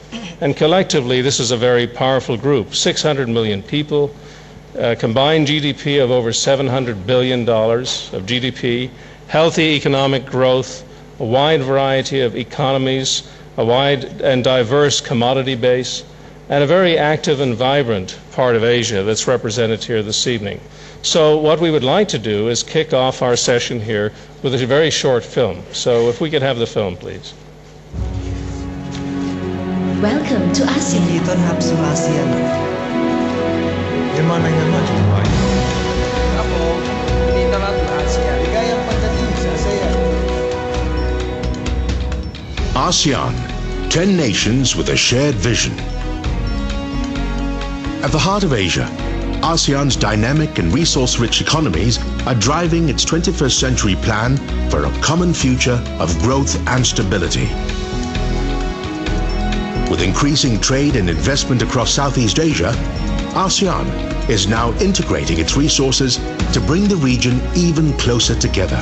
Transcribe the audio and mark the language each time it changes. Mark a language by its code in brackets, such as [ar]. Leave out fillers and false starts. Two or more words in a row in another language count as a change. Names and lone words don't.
[en] And collectively, this is a very powerful group, 600 million people, combined GDP of over $700 billion of GDP, healthy economic growth, a wide variety of economies, a wide and diverse commodity base, and a very active and vibrant part of Asia that's represented here this evening. So what we would like to do is kick off our session here with a very short film. So if we could have the film, please. Welcome to ASEAN. [th] ยินดีต้อนรับสู่อาเซียน Jerman ay maju tayo. [tl] Ako, dito lang sa ASEAN. Ligayang pagdating sa ASEAN. [en] ASEAN, 10 nations with a shared vision. At the heart of Asia, ASEAN's dynamic and resource-rich economies are driving its 21st century plan for a common future of growth and stability. With increasing trade and investment across Southeast Asia, ASEAN is now integrating its resources to bring the region even closer together.